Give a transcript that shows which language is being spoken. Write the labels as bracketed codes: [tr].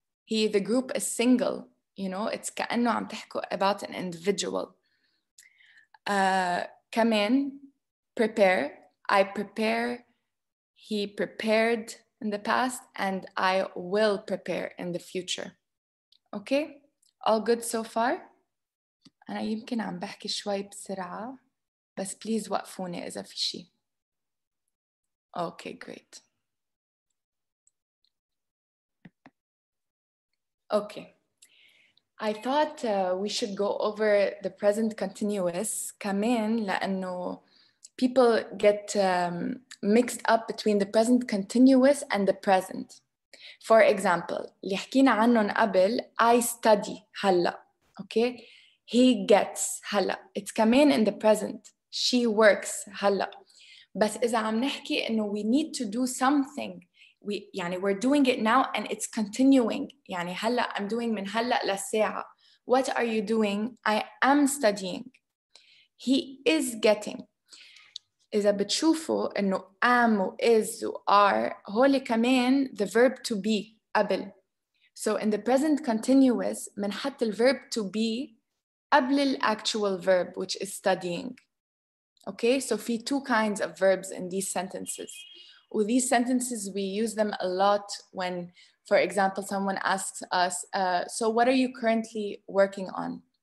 [en] The group is single, you know, it's [ar] كأنه عم تحكوا [en] about an individual. [ar] كمان [en] prepare, I prepare, he prepared in the past, and I will prepare in the future. Okay, all good so far? [ar] أنا يمكن عم بحكي شوي بسرعة بس [en] please [ar] وقفوني إذا في شيء. [en] Okay, great. Okay, I thought we should go over the present continuous [ar] كمان لأنه [en] people get mixed up between the present continuous and the present. For example, [ar] اللي حكينا عنهم قبل [en] I study [ar] هلا, [en] okay? He gets [ar] هلا, [en] it's [ar] كمان [en] in the present. She works هلا. [ar] بس إذا عم نحكي إنه [en] we need to do something, [ar] يعني [en] we're doing it now and it's continuing. [ar] يعني هلا [en] I'm doing [ar] من هلا للساعة. [en] What are you doing? I am studying. He is getting. [ar] إذا بتشوفوا إنه am و is و are هول كمان [en] the verb to be [ar] قبل. [en] So in the present continuous [ar] منحط [en] the verb to be [ar] قبل ال [en] actual verb which is studying. Okay, so [ar] في [en] two kinds of verbs in these sentences. With these sentences, we use them a lot when, for example, someone asks us, so what are you currently working on?